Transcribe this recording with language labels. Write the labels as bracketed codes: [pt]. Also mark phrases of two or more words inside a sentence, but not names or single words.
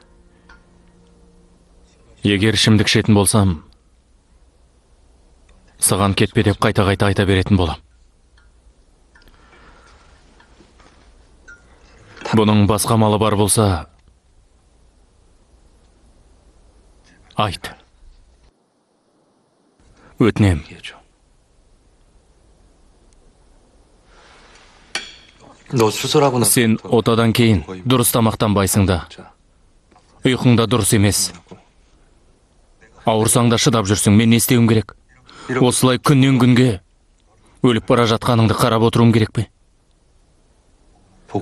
[kk] Егер ішімдік ішетін болсам, саған кетпе деп қайта-қайта айта беретін болам. Бұның басқа малы бар болса, айт. Өтінем. [ko] 너 수술하고 나서 [kk] Сен отадан кейін дұрыс тамақтанбайсың да. Ұйқың да дұрыс емес. Ауырсаң да шыдап жүрсің, мен не істеуім керек? Осылай күннен күнге өліп бара жатқаныңды қарап отыруым керек пе? [ko] 보고